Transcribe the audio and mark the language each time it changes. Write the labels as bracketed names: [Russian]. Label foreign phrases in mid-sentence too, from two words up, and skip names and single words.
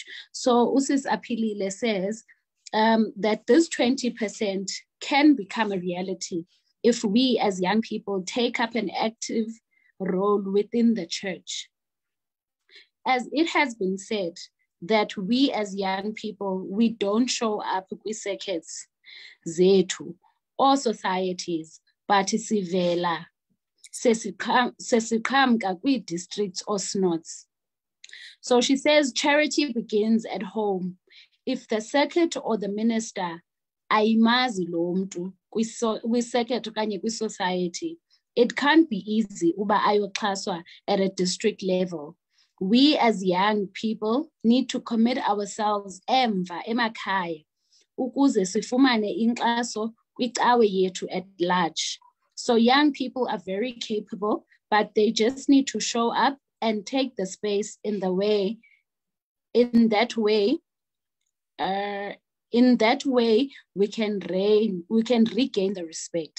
[English] So Usis Apilile says that this 20% can become a reality if we as young people take up an active role within the church. As it has been said, that we as young people, we don't show up [Xhosa] kwi-circuits zethu [English] or societies, but [Xhosa] sivela sesiqhamka kwi-districts [English] or snots. So she says charity begins at home. If the circuit or the minister [Xhosa] ayimazi lo mntu kwi-circuit okanye kwi-society, [English] it can't be easy [Xhosa] uba ayoxhaswa [English] at a district level. We as young people need to commit ourselves [Xhosa] emva emakhaya ukuze sifumane inkxaso kwicawe yethu [English] at large. So young people are very capable, but they just need to show up and take the space in that way, we can regain the respect.